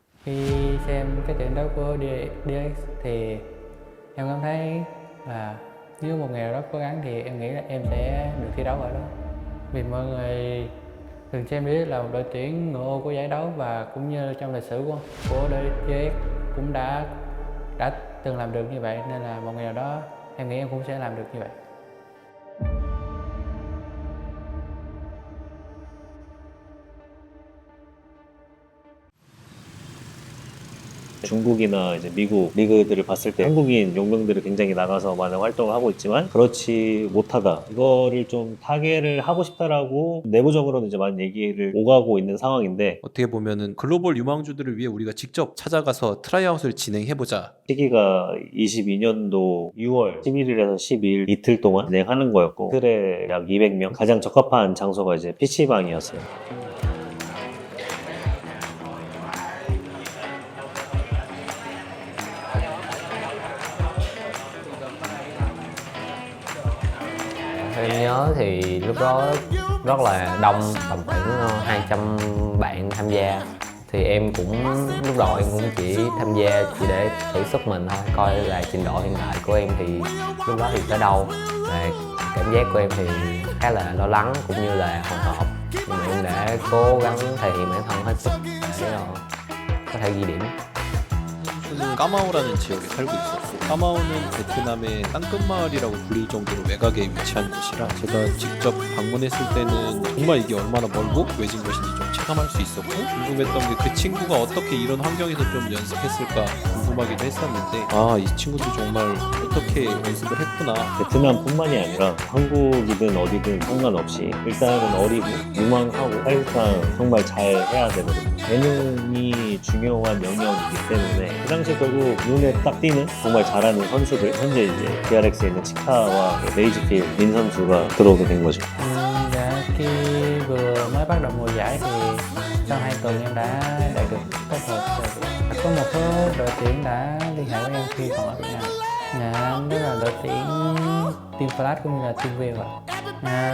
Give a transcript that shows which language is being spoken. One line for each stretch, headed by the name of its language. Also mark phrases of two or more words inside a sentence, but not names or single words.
Vietnamese: Khi xem cái trận đấu của DX thì em cảm thấy là nếu một ngày nào đó cố gắng thì em nghĩ là em sẽ được thi đấu ở đó. Vì mọi người thường xem DX là một đội tuyển ngựa ô của giải đấu, và cũng như trong lịch sử của DX cũng đã từng làm được như vậy, nên là một ngày nào đó em nghĩ em cũng sẽ làm được như vậy.
Korean: 중국이나 이제 미국 리그들을 봤을 때 한국인 용병들이 굉장히 나가서 많은 활동을 하고 있지만 그렇지 못하다, 이거를 좀 타개를 하고 싶다라고 내부적으로는 이제 많은 얘기를 오가고 있는 상황인데, 어떻게 보면은 글로벌 유망주들을 위해 우리가 직접 찾아가서 트라이아웃을 진행해보자. 시기가 22년도 6월 11일에서 12일 이틀 동안 진행하는 거였고, 틀에 약 200명, 가장 적합한 장소가 이제 PC방이었어요.
Vietnamese: Em nhớ thì lúc đó rất là đông, tầm khoảng 200 bạn tham gia. Thì em cũng lúc đầu em cũng chỉ tham gia chỉ để thử sức mình thôi, coi là trình độ hiện tại của em thì lúc đó thì tới đâu. Và cảm giác của em thì khá là lo lắng cũng như là hồi hộp, nhưng mà em đã cố gắng thể hiện bản thân hết sức để có thể ghi điểm.
Korean: 저는 까마오라는 지역에 살고 있었고, 까마오는 베트남의 땅끝마을이라고 불릴 정도로 외곽에 위치한 곳이라 제가 직접 방문했을 때는 정말 이게 얼마나 멀고 외진 곳인지 좀 체감할 수 있었고, 궁금했던 게 그 친구가 어떻게 이런 환경에서 좀 연습했을까 궁금하기도 했었는데, 아, 이 친구도 정말 어떻게 연습을 했구나. 베트남뿐만이 아니라 한국이든 어디든 상관없이 일단은 어리고 유망하고 사실상 정말 잘 해야 되거든요. 재능이 중요한 영역이기 때문에 그 당시 결국 눈에 딱 띄는 정말 잘하는 선수들, 현재 이제 DRX에 있는 치카와 레이즈필 민 선수가 들어오게 된 거죠.
Vietnamese: Dạ, khi vừa mới bắt đầu mùa giải thì sau 2 tuần em đã đạt được tốt hợp rồi. Có một số đội tuyển đã liên hệ với em khi còn ở Việt Nam. Đó là đội tuyển Team Flash cũng như là Team View ạ.